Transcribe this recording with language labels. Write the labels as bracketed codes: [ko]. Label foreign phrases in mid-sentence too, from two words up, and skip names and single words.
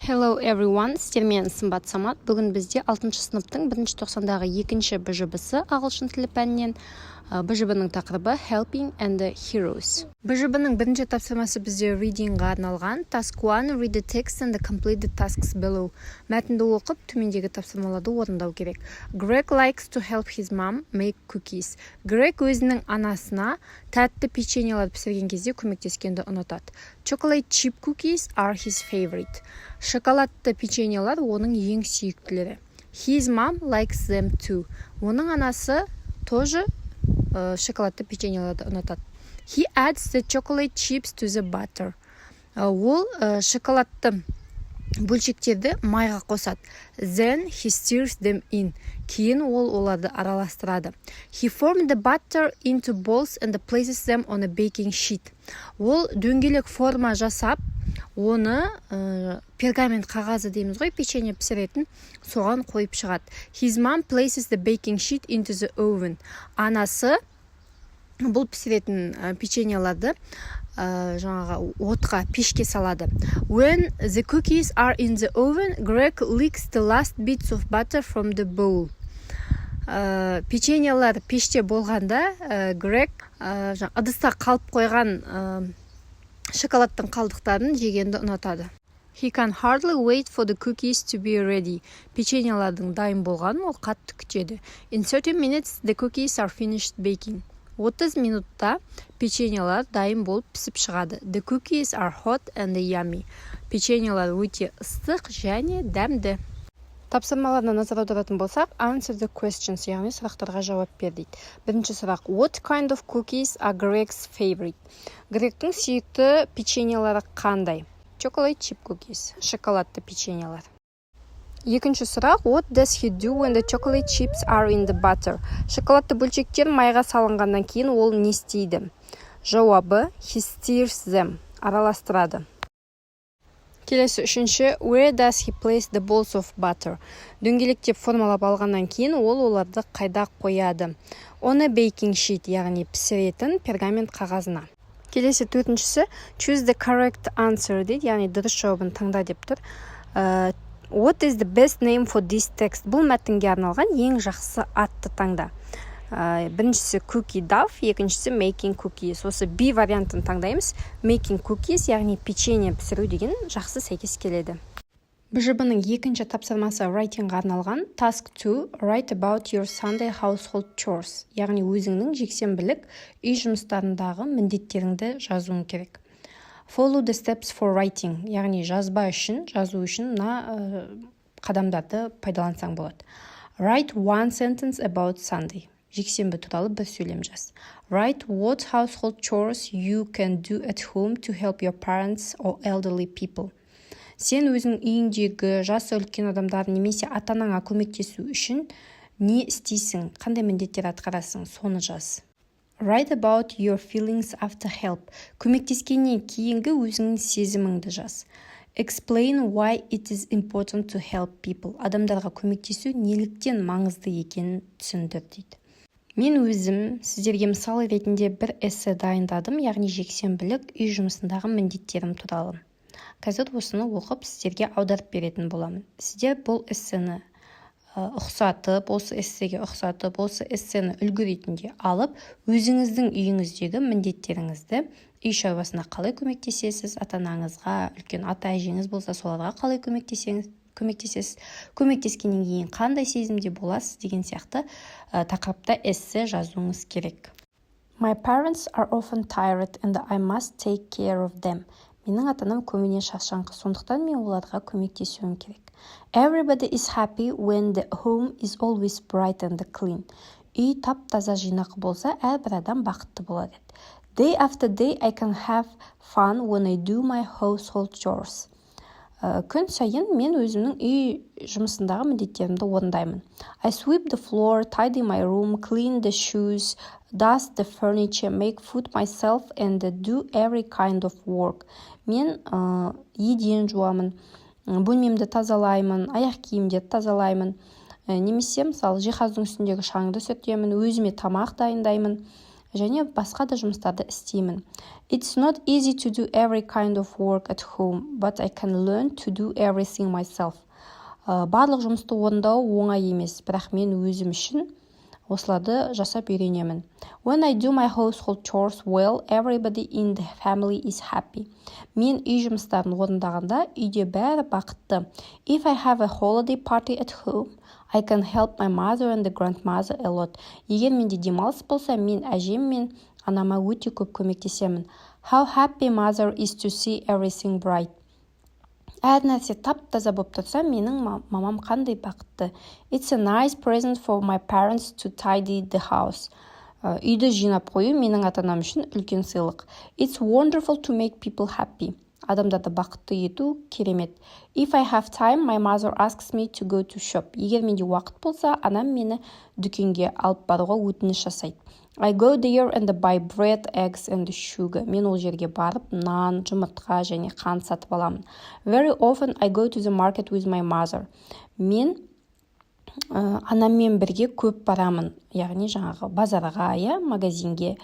[en] Hello everyone, [kk] сіздермен сымбат самат. Бүгін бізде 6-шы сыныптың 1-ші тоқсандағы 2-ші БЖБ-сы ағылшын тілі пәнінен. БЖБ-ның тақырыбы Helping and the Heroes. БЖБ-ның 1-ші тапсырмасы бізде reading-ға арналған. [en] Task 1, read the text and complete the tasks below. [kk] Мәтінді оқып, төмендегі тапсырмаларды орындау керек. [en] Greg likes to help his mom make cookies. [kk] Greg өзінің анасына тәтті печеньеларды пісірген кезде көмектескенді ұнатады. [en] Chocolate chip cookies are his favorite. [kk] Шоколадты печеньелар оның ең сүйіктілері. [en] His mom likes them too. [kk] Оның анасы тоже шоколадты печеньеларды ұнатады. [en] He adds the chocolate chips to the butter. [kk] Ол шоколадты бөлшектерді майға қосады. [en] Then he stirs them in. [kk] Кейін ол оларды араластырады. [en] He formed the butter into balls and places them on a baking sheet. [kk] Ол дөңгелек форма жасап, оны пергамент қағазы дейміз ғой, печенье пісіретін, соған қойып шығады. [en] His mom places the baking sheet into the oven. [kk] Анасы бұл пісіретін печеньеларды жаңағы отқа, пешке салады. [en] When the cookies are in the oven, Greg licks the last bits of butter from the bowl. [kk] Печеньелар пеште болғанда, Greg ыдыста қалып қойған шоколадтың қалдықтарын жегенді ұнатады. [en] He can hardly wait for the cookies to be ready. [kk] Печеньелардың дайын болғанын ол қатты күтеді. [en] In 30 minutes, the cookies are finished baking. [kk] 30 минутта печеньелар дайын болып пісіп шығады. [en] The cookies are hot and yummy. [kk] Печеньелар өте ыстық және дәмді. Тапсырмаларына назар аударатын болсақ, [en] answer the questions, [kk] яғни сұрақтарға жауап бер дейді. Бірінші сұрақ, [en] what kind of cookies are Greg's favorite? [kk] Грегтің сүйікті печеньелары қандай? [en] Chocolate chip cookies, [kk] шоколадты печеньелар. Екінші сұрақ, [en] what does he do when the chocolate chips are in the butter? [kk] Шоколадты бөлшектер майға салынғаннан кейін ол не істейді? Жауабы, [en] he stirs them, [kk] араластырады. Келесі үшінші, [en] where does he place the balls of butter? [kk] Дөңгелектеп формалап алғаннан кейін ол оларды қайда қояды? [en] On a baking sheet, [kk] яғни пісіретін пергамент қағазына. Келесі төртіншісі, [en] choose the correct answer [kk] дейді, яғни дұрыс жауабын таңда деп тұр. [en] What is the best name for this text? [kk] Бұл мәтінге арналған ең жақсы атты таңда. Біріншісі [en] cookie dough, [kk] екіншісі [en] making cookies. [kk] Осы B вариантын таңдаймыз. [en] Making cookies, [kk] яғни печенье пісіру деген жақсы сәйкес келеді. БЖБ-ның екінші тапсырмасы writing-ға арналған. [en] Task 2, write about your Sunday household chores. [kk] Яғни өзіңнің жексенбілік үй жұмыстарындағы міндеттеріңді жазуың керек. [en] Follow the steps for writing, [kk] яғни жазу үшін мына қадамдарды пайдалансаң болады. [en] Write one sentence about Sunday. [kk] Жексенбі туралы бір сөйлем жаз. [en] Write what household chores you can do at home to help your parents or elderly people. [kk] Сен өзің үйіңдегі жасы үлкен адамдар немесе ата-анаңа көмектесу үшін не істейсің, қандай міндеттер атқарасың, соны жаз. [en] Write about your feelings after help. [kk] Көмектескеннен кейінгі өзіңнің сезіміңді жаз. [en] Explain why it is important to help people. [kk] Адамдарға көмектесу неліктен маңызды екенін түсіндір дейді. Мен өзім сіздерге мысал ретінде бір эссе дайындадым, яғни жексенбілік үй жұмысындағы міндеттерім туралы. Қазір осыны оқып сіздерге аударып беретін боламын. Сіздер бұл эссені ұқсатып, осы эссеге ұқсатып, осы эссені үлгі ретінде алып, өзіңіздің үйіңіздегі міндеттеріңізді үй шаруасына қалай көмектесесіз, ата-анаңызға, үлкен ата-әжеңіз болса, соларға қалай көмектесесіз, көмектескеннен кейін қандай сезімде боласыз деген сияқты тақырыпта эссе жазуыңыз керек. [en] My parents are often tired and I must take care of them. [kk] Менің ата-анам көбіне шаршаңқы, сондықтан мен оларға көмектесуім керек. [en] Everybody is happy when the home is always bright and clean. [kk] Үй тап-таза жинақы болса, әрбір адам бақытты болады. [en] Day after day I can have fun when I do my household chores. [kk] Күн сайын мен өзімнің үй жұмысындағы міндеттерімді орындаймын. [en] I sweep the floor, tidy my room, clean the shoes, dust the furniture, make food myself and do every kind of work. [kk] Мен еден жуамын, бөлмемді тазалаймын, аяқ киімдерді тазалаймын, немесе мысалы жиһаздың үстіндегі шаңды сүртемін, өзіме тамақ дайындаймын және басқа да жұмыстарды істеймін. [en] It's not easy to do every kind of work at home, but I can learn to do everything myself. [kk] Барлық жұмысты орындау оңай емес, бірақ мен өзім үшін осыларды жасап үйренемін. [en] When I do my household chores well, everybody in the family is happy. [kk] Мен үй жұмыстарын орындағанда үйде бәрі бақытты. [en] If I have a holiday party at home, I can help my mother and the grandmother a lot. [kk] Егер менде демалыс болса, мен әжем мен анама өте көп көмектесемін. [en] How happy mother is to see everything bright. [kk] Әр нәрсе тап-таза болып тұрса, менің мамам қандай бақытты. [en] It's a nice present for my parents to tidy the house. [kk] Үйді жинап қою менің ата-анам үшін үлкен сыйлық. [en] It's wonderful to make people happy. [kk] Адамдарды бақытты ету керемет. [en] If I have time, my mother asks me to go to shop. [kk] Егер менде уақыт болса, анам мені дүкенге алып баруға өтініш жасайды. [en] I go there and buy bread, eggs and sugar. [kk] Мен ол жерге барып, нан, жұмыртқа және қант сатып аламын. [en] Very often I go to the market with my mother. [kk] Мен анаммен бірге көп барамын, яғни жаңағы базарға, магазинге.